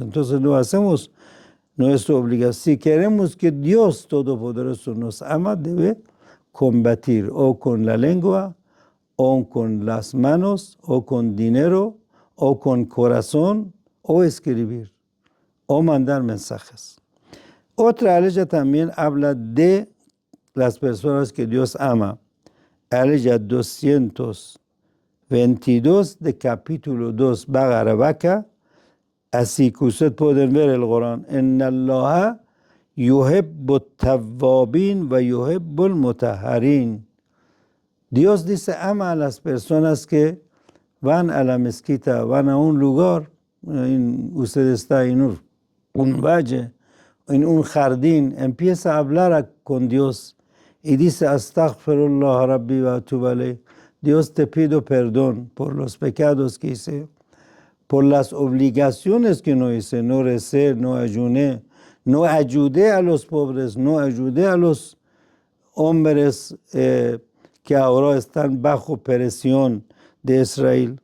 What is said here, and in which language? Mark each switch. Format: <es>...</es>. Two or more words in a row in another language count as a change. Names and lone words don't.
<es>Entonces no hacemos nuestra obligación. Si queremos que Dios Todopoderoso nos ama, debe combatir o con la lengua, o con las manos, o con dinero, o con corazón, o escribir, o mandar mensajes. Otra ley también habla de las personas que Dios ama. Aleya 222 de capítulo 2, Bagarabaka. Así que ustedes pueden ver el Corán.</es> <ar>إن الله يحب التوابين ويحب المتطهرين.</ar> <es>Dios dice, ama a las personas que van a la mezquita, van a un lugar, usted está en un valle, en un jardín, empieza a hablar con Dios y dice,</es> <ar>أستغفر الله ربي وأتوب إليه.</ar> <es>Dios, te pido perdón por los pecados que hice, por las obligaciones que no hice, no recé, no ayuné, no ayudé a los pobres, no ayudé a los hombres que ahora están bajo presión de Israel.</es>